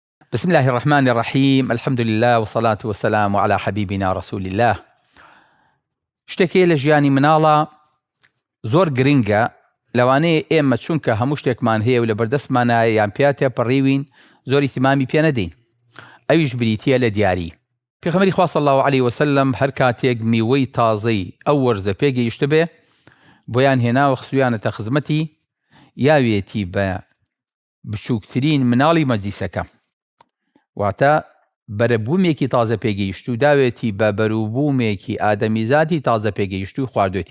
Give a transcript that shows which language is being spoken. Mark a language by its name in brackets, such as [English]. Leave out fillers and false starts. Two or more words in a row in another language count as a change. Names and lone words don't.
[Arabic] بسم الله الرحمن الرحيم. الحمد لله والصلاة والسلام على حبيبنا رسول الله. [Central Kurdish] شتێکی لە ژیانی مناڵە زۆر گرنگە لەوانەیە ئێمە چونکە هەموو شتێکمان هەیە و لە بەردەستمانایە یان پیا تێپەڕیوین زۆر ئیتیمامی پێ نەدەین. ئەویش بریتیە لە دیاری. پێغەمبەری خوا [Arabic] صلی الله علیه وسلم [Central Kurdish] هەر کاتێک میوەی تازەی ئەو وەرزە پێگەیشت بێ بۆیان هێناوە خستویانەتە خزمەتی یاوێتی بە بچووکترین مناڵی مەجلیسەکە، واتە بەرەبوومێکی تازە پێگەیشت و داوێتی بە بەرووبوومێکی ئادەمیزاتی تازە پێگەیشت و خواردوێتی.